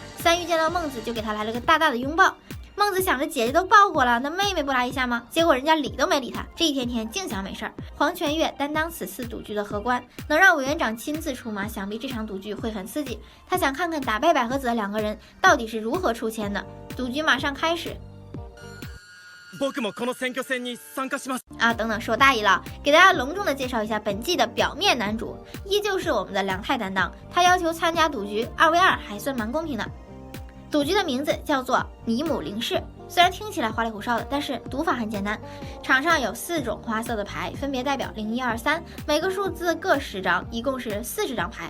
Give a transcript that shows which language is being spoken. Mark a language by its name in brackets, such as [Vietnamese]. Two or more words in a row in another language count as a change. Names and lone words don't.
[Chinese] 三玉见到孟子，就给他来了个大大的拥抱。孟子想着姐姐都抱过了，那妹妹不来一下吗？结果人家理都没理他，这一天天净想没事儿。黄泉月担当此次赌局的荷官，能让委员长亲自出马，想必这场赌局会很刺激。他想看看打败百合子的两个人到底是如何出签的。赌局马上开始。 [Japanese] 僕もこの選挙戦に参加します。 [Chinese] 等等，说大意了，给大家隆重的介绍一下本季的表面男主，依旧是我们的梁太担当。他要求参加赌局，2v2还算蛮公平的。赌局的名字叫做米姆林氏，虽然听起来花里胡哨的，但是读法很简单。场上有4种花色的牌，分别代表0、1、2、3，每个数字各10张，一共是40张牌。